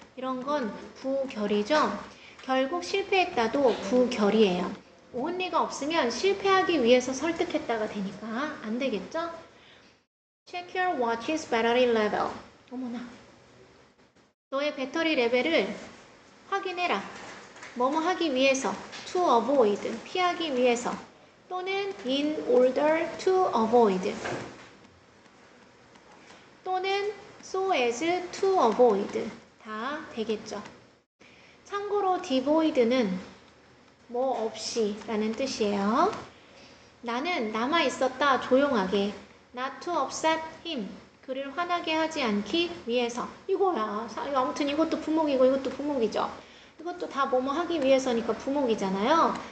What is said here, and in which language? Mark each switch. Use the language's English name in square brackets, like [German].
[Korean] 이런 건 부결이죠. 결국 실패했다도 부결이에요. only가 없으면 실패하기 위해서 설득했다가 되니까 안 되겠죠? [English] Check your watch's battery level. 어머나. [Korean] 너의 배터리 레벨을 확인해라. 뭐뭐 하기 위해서, to avoid, 피하기 위해서, 또는 [English] in order to avoid, [Korean] 또는 [English] so as to avoid [Korean] 다 되겠죠. 참고로 devoid는 뭐 없이 라는 뜻이에요. 나는 남아있었다 조용하게, [English] not to upset him, [Korean] 그를 화나게 하지 않기 위해서. 이거야. 아무튼 이것도 부목이고 이것도 부목이죠. 이것도 다 뭐뭐 하기 위해서니까 부목이잖아요.